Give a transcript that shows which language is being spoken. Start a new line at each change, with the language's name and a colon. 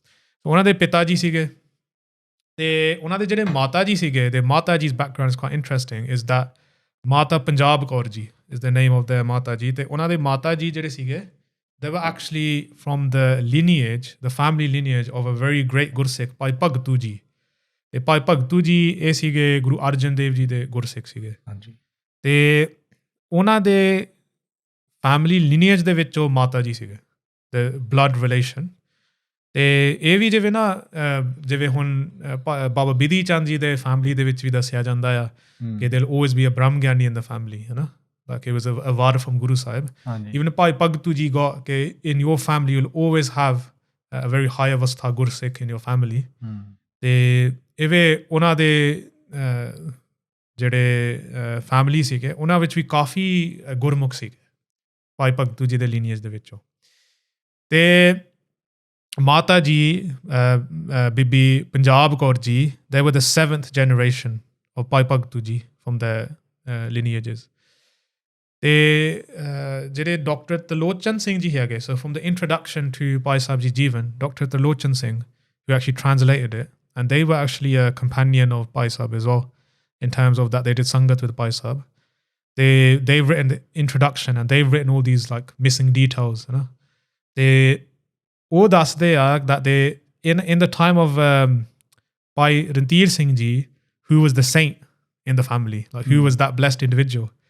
Punjabi: So ਉਹਨਾਂ ਦੇ ਪਿਤਾ ਜੀ ਸੀਗੇ ਤੇ ਉਹਨਾਂ ਦੇ ਜਿਹੜੇ ਮਾਤਾ ਜੀ ਸੀਗੇ
English: the ਮਾਤਾ ji's background is quite interesting is that
Punjabi: ਮਾਤਾ Punjab Kaur ji is the name of their ਮਾਤਾ ਜੀ ਤੇ ਉਹਨਾਂ ਦੇ ਮਾਤਾ ਜੀ ਜਿਹੜੇ ਸੀਗੇ
English: they were actually from the lineage, the family lineage of a very great Gursikh, Bhai Bhagtu Ji.
Punjabi: Bhai Bhagtu Ji ਇਹ ਸੀਗੇ ਗੁਰੂ ਅਰਜਨ ਦੇਵ ਜੀ ਦੇ ਗੁਰਸਿੱਖ ਸੀਗੇ ਹਾਂਜੀ ਤੇ ਉਹਨਾਂ ਦੇ ਫੈਮਿਲੀ lineage ਦੇ ਵਿੱਚ ਉਹ ਮਾਤਾ ਜੀ ਸੀਗੇ
English: the blood relation
Punjabi: ਤੇ ਇਹ ਵੀ ਜਿਵੇਂ ਨਾ ਜਿਵੇਂ ਹੁਣ ਬਾਬਾ ਬਿਧੀ ਚੰਦ ਜੀ ਦੇ ਫੈਮਿਲੀ ਦੇ ਵਿੱਚ ਵੀ ਦੱਸਿਆ ਜਾਂਦਾ ਆ ਕਿ
English: there will always be a Brahm Gyani in the family
Punjabi: ਹੈ ਨਾ
English: like it was a vada from Guru Sahib. Even Bhai Bhagtu Ji got in your family you'll always have a very high avastha Gursikh in your family.
Punjabi: ਤੇ ਇਵੇਂ ਉਹਨਾਂ ਦੇ ਜਿਹੜੇ family ਸੀਗੇ ਉਹਨਾਂ ਵਿੱਚ ਵੀ ਕਾਫੀ ਗੁਰਮੁਖ ਸੀਗੇ ਭਾਈ ਭਗਤੂ ਜੀ ਦੇ ਲੀਨੀਏਜ ਦੇ ਵਿੱਚੋਂ ਤੇ ਮਾਤਾ ਜੀ ਬੀਬੀ Punjab Kaur ji
English: they were the 7th generation of Bhai Bhagtu Ji from their lineages.
Punjabi: ਤੇ ਜਿਹੜੇ ਡਾਕਟਰ ਤਰਲੋਚਨ ਸਿੰਘ ਜੀ ਹੈਗੇ
English: so from the introduction to Bhai Sahib Ji Jivan, Dr. Tarlochan Singh who actually translated it and they were actually a companion of Bhai Sahib as well in terms of that they did sangat with Bhai Sahib. They've written the introduction and they've written all these like missing details they
Punjabi: ਉਹ ਦੱਸਦੇ ਆ
English: that they in the time of Bhai Randhir Singh Ji who was the saint in the family like who was that blessed individual.